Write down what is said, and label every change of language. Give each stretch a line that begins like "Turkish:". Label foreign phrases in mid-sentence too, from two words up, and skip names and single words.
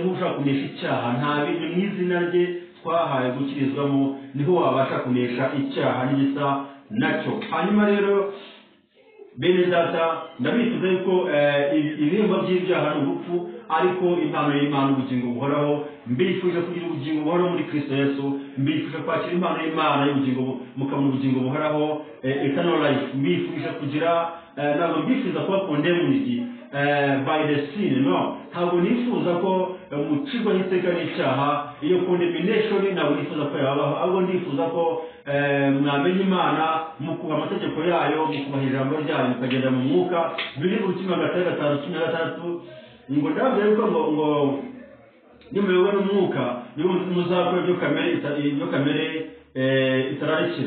Kinyarwanda: Niba ushaka kunesha icyaha, nta bindi mu izina rye twahaye gukirizwamo niho wabasha kunesha icyaha n'igisa nacyo. Hanyuma rero bene data, ndabifuza yuko ibihembo by'ibyaha ni urupfu, ariko impano y'Imana ubugingo buhoraho. Mbifuje kugira ubugingo buhoraho muri Kristo Yesu, mbifuje kwakira impano y'Imana y'ubugingo, mukabona ubugingo buhoraho,
English: eternal life.
Kinyarwanda: Mbifuje kugira ntabwo mbifuza kuba
English: condemned by the sin,
Kinyarwanda: no. Ntabwo nifuza ko mucirwaho iteka n'icyaha. Iyo condemnation ntabwo nifuza ko yabaho, ahubwo ndifuza ko mwamenya Imana, mukuha amategeko yayo, mukubaha ijambo ryayo, mukagenda mu mwuka. Biri mu Luka 5:5-6 ngo ndababwira yuko ngo nimuyoborwa n'umwuka muzakora ibyo kamere itararikira.